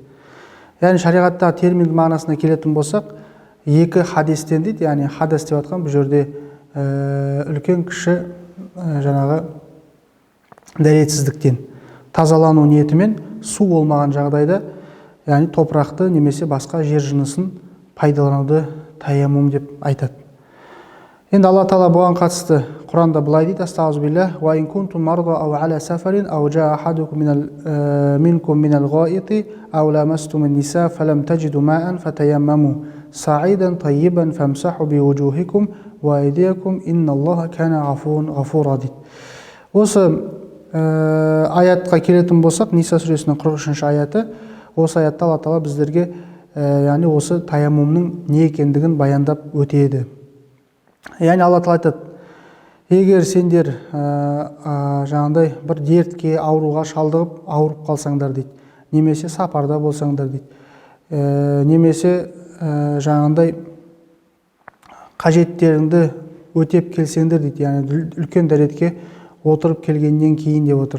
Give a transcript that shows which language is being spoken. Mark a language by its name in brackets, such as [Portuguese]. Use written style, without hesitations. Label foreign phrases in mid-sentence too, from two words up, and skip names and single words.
[Kazakh] Яғни шариғатта термин мағынасына келетін болсақ, екі хадистен дейді, яғни хадис деп атқан бұл жерде үлкен кіші жаңағы дәретсіздіктен тазалану ниетімен су болмаған жағдайда, яғни топырақты немесе басқа жер жынысын пайдалануды таяммум деп айтады. Енді Алла Тағала бұған қатысты Құранда былай дейді: Астағфируллах, [Arabic] وإن كنتم مرضى أو على سفر أو جاء أحدكم منكم من الغائط أو لامستم النساء فلم تجدوا ماء فتيمموا صعيدا طيبا فامسحوا بوجوهكم وأيديكم إن الله كان غفورا غفورا дейді. [Kazakh] Осы аятқа келетін болсақ, Ниса сүресінің 43-ші аяты. Осы аятта Алла Тағала біздерге яғни осы таяммумның не екендігін баяндап өтеді. Яғни Алла Тағала айтады: егер сендер жаңағыдай бір дертке, ауруға шалдығып ауырып қалсаңдар дейді, немесе сапарда болсаңдар дейді, немесе жаңағыдай қажеттеріңді өтеп келсеңдер дейді, яғни үлкен дәретке отырып келгеннен кейін деп отыр.